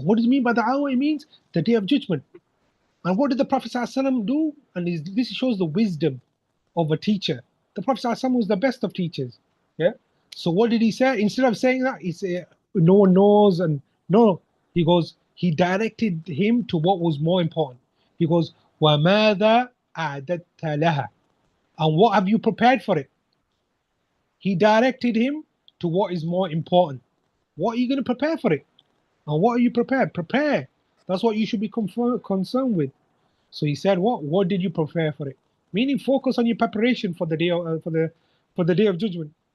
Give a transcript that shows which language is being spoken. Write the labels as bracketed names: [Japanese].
[English] What does it mean by the hour? It means the day of judgment. And what did the Prophet ﷺ do? And this shows the wisdom of a teacher. The Prophet ﷺ was the best of teachers. Yeah. So what did he say? Instead of saying that, he said, no one knows. And no, he goes, he directed him to what was more important. [Arabic] He goes, وَمَاذَا أَعْدَدْتَ لَهَا? [English] And what have you prepared for it? He directed him to what is more important. What are you going to prepare for it? And what are you prepared? Prepare. That's what you should be concerned with. So he said, "What did you prepare for it?" Meaning, focus on your preparation for the day of, for the day of judgment.